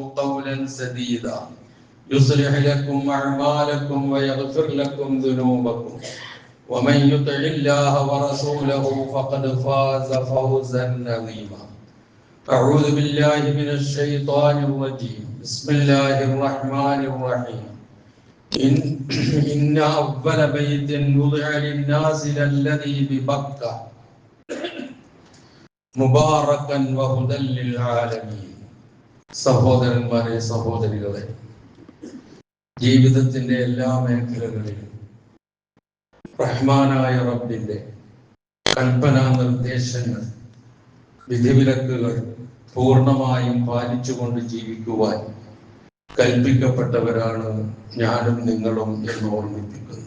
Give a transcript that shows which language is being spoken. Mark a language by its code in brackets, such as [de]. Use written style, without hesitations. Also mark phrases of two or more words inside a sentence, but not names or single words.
[ar] قولا سديدا يصلح لكم أعمالكم ويغفر لكم ذنوبكم ومن يطع الله ورسوله فقد فاز فوزا عظيما أعوذ بالله من الشيطان الرجيم بسم الله الرحمن الرحيم إن أول بيت وضع للناس للذي ببكة مباركا وهدى للعالمين. [ml] സഹോദരന്മാരെ, സഹോദരികളെ, ജീവിതത്തിന്റെ എല്ലാ മേഖലകളിലും റഹ്മാനായ റബ്ബിന്റെ കൽപ്പനാ നിർദ്ദേശങ്ങൾ, വിധിവിലക്കുകൾ പൂർണ്ണമായും പാലിച്ചുകൊണ്ട് ജീവിക്കുവാൻ കൽപ്പിക്കപ്പെട്ടവരാണ് ഞാനും നിങ്ങളും എന്ന് ഓർമ്മിപ്പിക്കുന്നു.